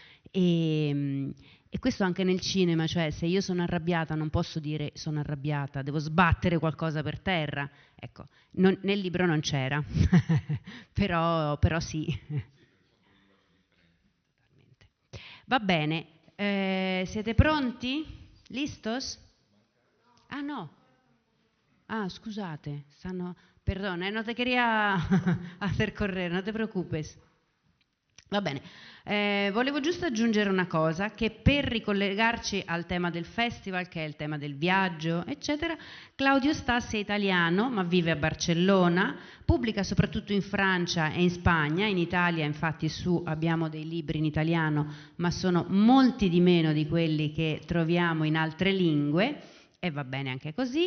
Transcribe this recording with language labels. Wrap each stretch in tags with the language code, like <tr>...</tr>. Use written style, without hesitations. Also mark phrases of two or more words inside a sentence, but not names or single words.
<it>E questo anche nel cinema, cioè se io sono arrabbiata non posso dire sono arrabbiata, devo sbattere qualcosa per terra. Ecco, nel libro non c'era, però sì. Va bene, siete pronti?</it> <es>Listos? Ah no,</es> <it>scusate, perdona,</it> <es>no te quería hacer correr, no te preocupes.</es> <it>Va bene, volevo giusto aggiungere una cosa, che per ricollegarci al tema del festival, che è il tema del viaggio, eccetera, Claudio Stassi è italiano, ma vive a Barcellona, pubblica soprattutto in Francia e in Spagna, in Italia infatti abbiamo dei libri in italiano, ma sono molti di meno di quelli che troviamo in altre lingue, e va bene anche così.</it>